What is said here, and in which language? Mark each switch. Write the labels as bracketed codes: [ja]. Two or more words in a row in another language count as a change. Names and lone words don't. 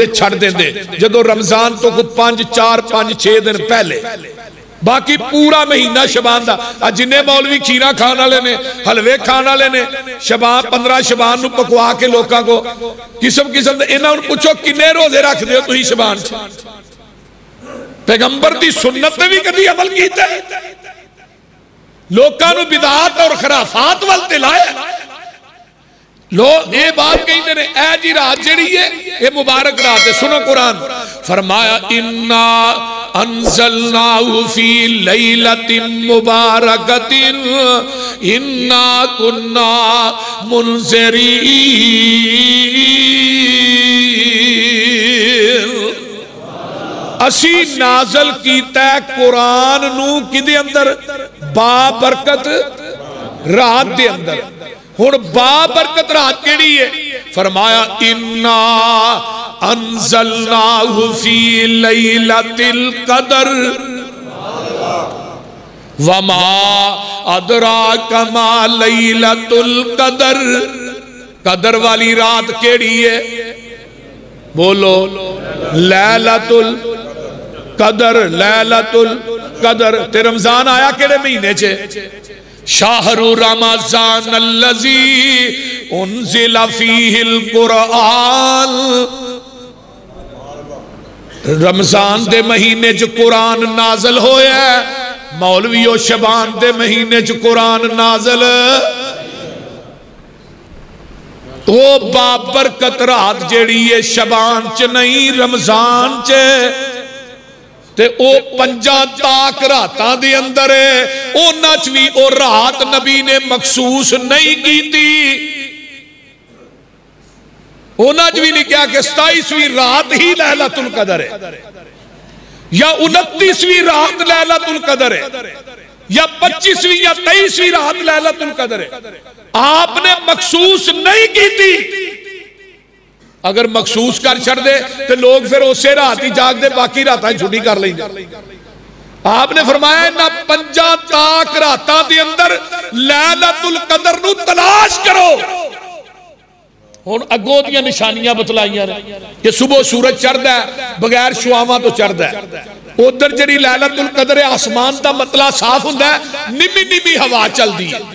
[pa] چھڈ دیندے جدوں رمضان توں کجھ 5 4 5 6 دن پہلے باقی پورا مہینہ شعبان دا جنے مولوی کھیرا کھانے والے نے حلوے کھانے والے نے شعبان 15 شعبان نوں پکوا کے لوگوں کو قسم قسم دے انہاں نوں پچھو کنے روزے رکھدے ہو تسیں شعبان چ پیغمبر دی سنت تے بھی کدی عمل کیتا لوگوں نوں بدعات اور خرافات ول تے لایا لوگ یہ بات کہتے ہیں اے جی رات جیہڑی ہے یہ مبارک رات ہے. سنو قرآن فرمایا [ar] إنا أنزلناه في ليلة مباركة إنا كنا منذرين. [pa] اسی نازل کیتا قرآن نوں کدے اندر بابرکت رات دے اندر. ہن بابرکت رات کیہڑی ہے؟ فرمایا [ar] إنا أنزلناه في ليلة القدر وما أدراك ما ليلة القدر. [pa] قدر والی رات کیہڑی ہے؟ بولو لیلۃ القدر. لیلۃ القدر تے رمضان آیا کیہڑے مہینے چ? [ar] شهر رمضان الذي أنزل فيه القرآن. [pa] رمضان دے مہینے چ قرآن نازل ہویا. مولویو شعبان دے مہینے چ قرآن نازل. وہ بابرکت رات جیہڑی ہے شعبان چ نہیں رمضان چ تے او پنجاں طاق راتاں دے اندر ہے. انہاں چ بھی او رات نبی نے مخصوص نہیں کیتی. انہاں چ بھی لکھا کہ 27ویں رات ہی لیلۃ القدر ہے یا 29ویں رات لیلۃ القدر ہے یا 25ویں یا 23ویں رات لیلۃ القدر ہے. آپ نے مخصوص نہیں کیتی. اگر مخصوص کر چھڈ دے تو لوگ فیر اسے رات ہی جاگتے باقی راتاں چھٹی کر لیں گے. آپ نے فرمایا انہاں پنجاں طاق راتاں دے اندر لیلۃ القدر نوں تلاش کرو. ہن اگوں دیاں نشانیاں بتلائیاں نے کہ صبح سورج چڑھدا ہے بغیر شعاعواں توں چڑھدا ہے. ادھر جیہڑی لیلۃ القدر ہے آسمان دا مطلع صاف ہندا ہے نمی نمی ہوا چلدی ہے.